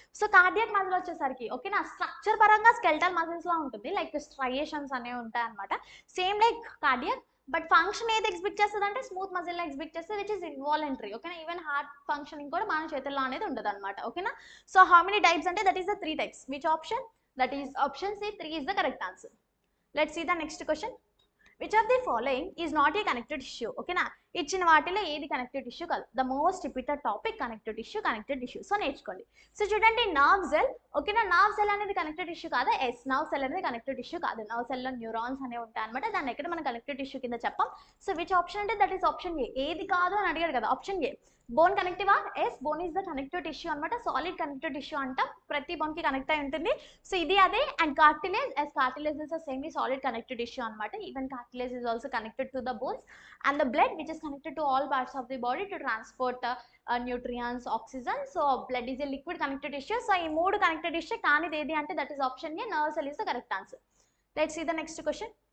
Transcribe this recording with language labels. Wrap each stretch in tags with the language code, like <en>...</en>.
<te>So cardiac muscle వచ్చేసరికి, ఓకేనా, structure పరంగా స్కెల్టల్ మజిల్స్లో ఉంటుంది, లైక్ స్ట్రయేషన్స్ అనేవి ఉంటాయి అనమాట, same like cardiac. But function ఏది ఎగ్జిబిట్ చేస్తుంది అంటే స్మూత్ మజిల్లో ఎగ్జిబిట్ చేస్తే విచ్ ఇస్ ఇన్వాలంటరీ, ఓకేనా. ఈవెన్ హార్ట్ ఫంక్షనింగ్ కూడా మన చేతుల్లో అనేది ఉండదు అనమాట, ఓకేనా. సో హౌ మెనీ టైప్స్ అంటే that is the 3 types. Which option?</te> <en>That is option C, 3 is the correct answer. Let's see the next question. Which of the following is not a connective tissue, ఓకేనా.</en> <te>ఇచ్చిన వాటిలో ఏది connective tissue కాదు. The most repeated topic connective tissue. So నేర్చుకోండి. So చూడండి, nerve cell, ఓకేనా. Nerve cell అనేది connective tissue కాదా? ఎస్, నర్వ్ సెల్ అనేది కనెక్టివ్ టిష్యూ కాదు. నర్వ్ సెల్లో న్యూరాన్స్ అనేవి ఉంటాయి అనమాట. దాన్ని ఎక్కడ మనం కనెక్టివ్ టిష్యూ కింద చెప్పాం. సో విచ్ ఆప్షన్ అంటే దట్ ఈస్ ఆప్షన్ ఏ. ఏది కాదు అని అడిగాడు కదా, option ఏ. Bone కనెక్టివా?</te> <en>Yes, bone is the connective tissue అనమాట.</en> <te>సాలిడ్ కనెక్టివ్ టిష్యూ అంటాం, ప్రతి బోన్ కి కనెక్ట్ అయి ఉంటుంది. సో ఇది అదే.</te> <en>And cartilage, yes, cartilage is semi solid connective tissue అనమాట. Even cartilage is also connected to the bones. And the blood which is connected to all parts of the body to transport nutrients, oxygen. So blood is a liquid connected tissue. So ఈ 3 connected tissue కానిది ఏది అంటే that is option A, nerve cell is the correct answer. Let's see the next question.</en>